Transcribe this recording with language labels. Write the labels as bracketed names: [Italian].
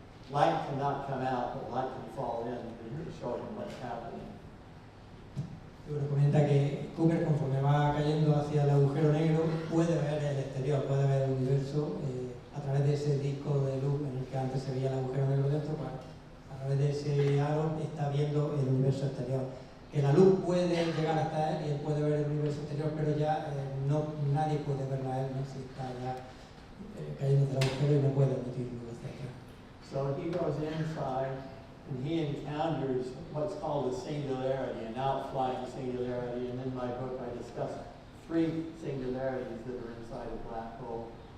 [English] Light cannot come out, but light can fall in to show him what's happening. [Spanish] Bueno, comenta que Cooper, conforme va cayendo hacia el agujero negro, puede ver el exterior, puede ver el universo a través de ese disco de luz en el que antes se veía el agujero negro dentro. Pues, a través de ese aro está viendo el universo exterior. Que la luz puede llegar hasta él y él puede ver el universo exterior, pero ya nadie puede verlo a él, ¿no? Si está ya cayendo del agujero y no puede emitir luz hacia atrás. [English] So he goes inside and he encounters what's called a singularity, an outflying singularity. And in my book I discuss 3 singularities that are inside a black hole.